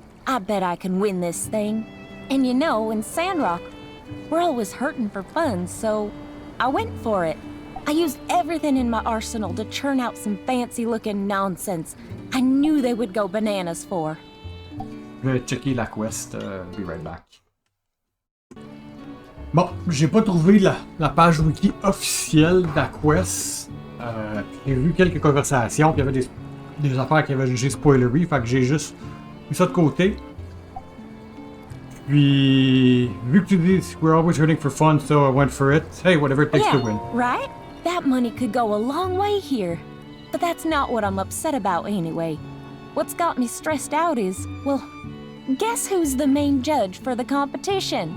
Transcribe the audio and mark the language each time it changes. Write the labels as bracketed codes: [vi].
[en] I bet I can win this thing. And you know, in Sandrock, we're always hurting for funds, so I went for it. I used everything in my arsenal to churn out some fancy-looking nonsense I knew they would go bananas for. [fr] Je vais checker la quest. [en] Be right back. [fr] Bon, j'ai pas trouvé la page wiki officielle de la quest. J'ai vu quelques conversations, puis il y avait des affaires qui avaient jugé spoilery, fait que j'ai juste mis ça de côté. Puis, vu que tu dis [en] we're always hurting for fun, so I went for it. Hey, whatever it takes to win. Right? That money could go a long way here. But that's not what I'm upset about anyway. What's got me stressed out is, well, guess who's the main judge for the competition?